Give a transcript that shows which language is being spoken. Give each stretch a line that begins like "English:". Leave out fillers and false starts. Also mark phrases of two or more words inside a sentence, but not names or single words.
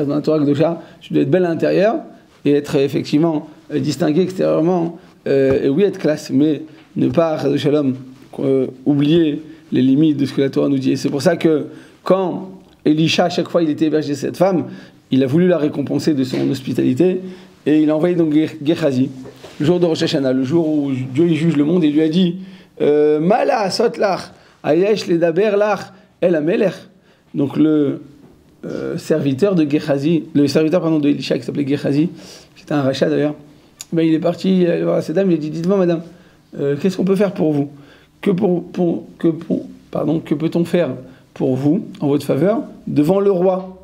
French: Dans la
Hebrew: תורה קדושה,
French: tu dois être belle à l'intérieur et être effectivement distingué extérieurement, et oui, être classe, mais ne pas, Shalom, oublier les limites de ce que la Torah nous dit. Et c'est pour ça que quand Elisha, à chaque fois il était hébergé cette femme, il a voulu la récompenser de son hospitalité, et il a envoyé donc Gehazi, le jour de Rosh Hashanah, le jour où Dieu il juge le monde, et il lui a dit
Hebrew: מה לעשות לך היש לדבר לך אל המלך.
French: Donc le serviteur de Gehazi, de Elisha qui s'appelait Gehazi, qui était un rachat d'ailleurs, ben il est parti voir cette dame, il a dit dites-moi madame, qu'est-ce qu'on peut faire pour vous? Que peut-on faire pour vous en votre faveur devant le roi?